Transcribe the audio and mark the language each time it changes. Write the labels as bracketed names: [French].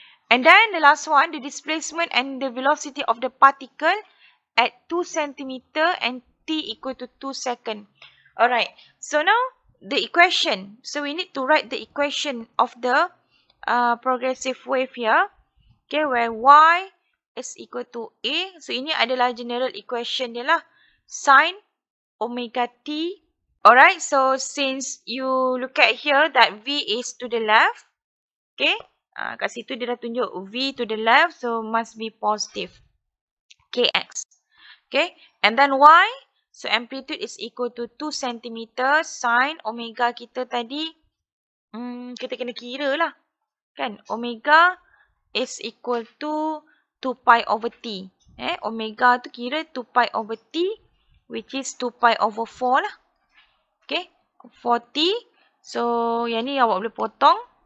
[English] And then the last one, the displacement and the velocity of the particle at 2 centimeter and t equal to 2 second. Alright. So now the equation. So we need to write the equation of the progressive wave here. Okay, where y is equal to a. [Malay] So ini adalah general equation dia lah. [English] Sin omega t. Alright, so since you look at here that v is to the left. Okay, [Malay] kat situ dia dah tunjuk [English] v to the left. So must be positive. Kx. Okay, and then y. So amplitude is equal to 2 cm. Sin omega kita tadi. [Malay] Kita kena kira lah. [English] Kan, omega is equal to 2 pi over t. Omega tu kira 2 pi over t, which is 2 pi over 4 lah. Okay, 4t. [Malay] So, yang ni awak boleh potong.